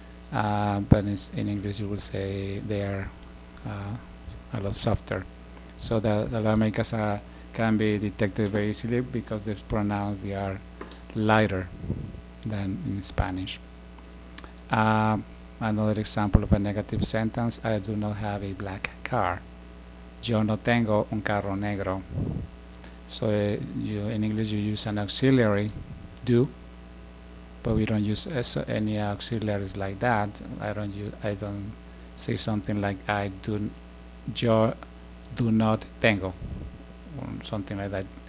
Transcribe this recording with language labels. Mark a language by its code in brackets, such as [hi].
[en] But in English you will say they are a lot softer. So the Americas can be detected very easily because the pronouns they are lighter than in Spanish. Another example of a negative sentence: I do not have a black car. [es] Yo no tengo un carro negro. [en] So in English you use an auxiliary, do, but we don't use any auxiliaries like that. I don't say something like yo do not tengo, or something like that.